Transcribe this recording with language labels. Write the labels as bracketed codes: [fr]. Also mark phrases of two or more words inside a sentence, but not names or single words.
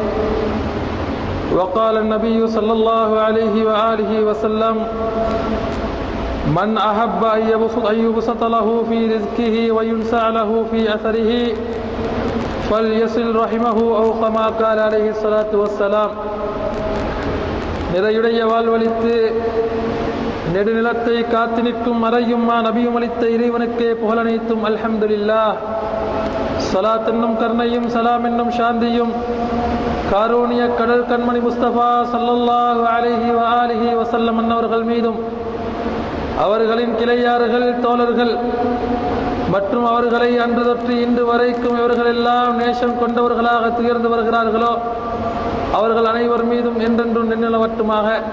[ar] وقال النبي صلى الله عليه وآله وسلم: من أحب أن يبسط له في رزقه وينسع له في أثره فليصل رحمه أو كما قال عليه الصلاة والسلام. [ta] நிறையுடைய வாழ்வளித்து நெடுநிலத்தை காத்து நிற்கும் மறையும்மா நபியும் அளித்த இறைவனுக்கே புகழனைத்தும் அல்ஹம்துலில்லாஹ். ஸலாத் என்னும் கருணையும் சலாம் என்னும் சாந்தியும் காரூணிய கடல் கண்மணி முஸ்தபா [ar] صلى الله عليه وآله وسلم [ta] அன்னவர்கள் மீதும், அவர்களின் கிளையார்கள், தோழர்கள் மற்றும் அவர்களை அன்று தொற்று இன்று வரைக்கும் இவர்கள் எல்லாம் நேசம் கொண்டவர்களாக துயர்ந்து வருகிறார்களோ அவர்கள் அனைவர் மீதும் என்றென்றும் நின்னிலவட்டுமாக.